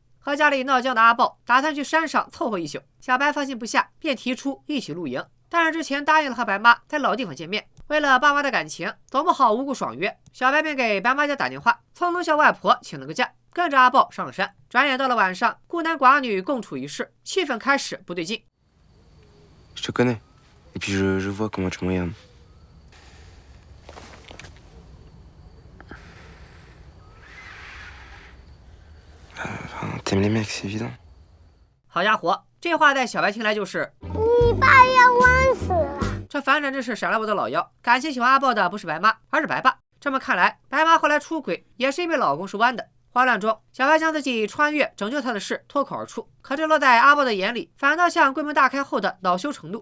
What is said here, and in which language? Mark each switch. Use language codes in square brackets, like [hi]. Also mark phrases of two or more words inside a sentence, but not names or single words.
[zh] 和家里闹僵的阿豹打算去山上凑合一宿，小白放心不下，便提出一起露营。但是之前答应了和白妈在老地方见面，为了爸妈的感情，总不好无故爽约。小白便给白妈家打电话，匆匆向外婆请了个假，跟着阿豹上了山。转眼到了晚上，孤男寡女共处一室，气氛开始不对劲。 [fr] Je te connais. Et puis je vois comment tu me regardes. Enfin, t'aimes les mecs, c'est évident. [zh] 好家伙，这话在小白听来就是你爸要弯死了。这反正真是闪了我的老腰。感情喜欢阿豹的不是白妈，而是白爸。这么看来，白妈后来出轨也是因为老公是弯的。慌乱中，小白将自己穿越拯救他的事脱口而出，可这落在阿豹的眼里，反倒像柜门大开后的恼羞成怒。